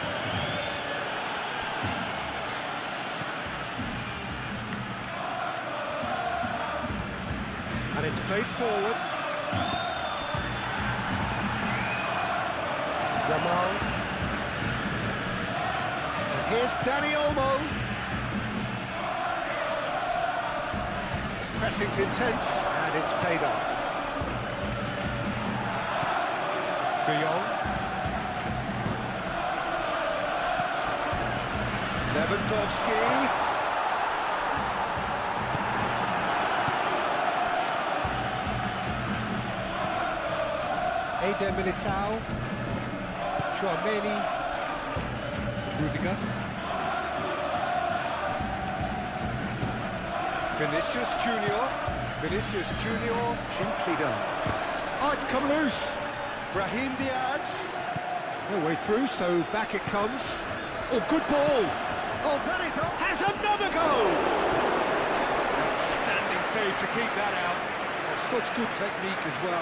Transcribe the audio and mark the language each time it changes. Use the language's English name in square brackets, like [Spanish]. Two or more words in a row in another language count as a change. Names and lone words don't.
[English] And it's played forward. Yamal. And here's Dani Olmo. Pressing's intense, and it's paid off. De Jong. Lewandowski. Eder Militao. Chouameni. Rudiger. Vinicius Junior. Vinicius Junior. Gently done. Oh, it's come loose. Brahim Diaz. No way through, so back it comes. Oh, good ball. Oh, that is up. Has another goal. Outstanding save to keep that out. Oh, such good technique as well.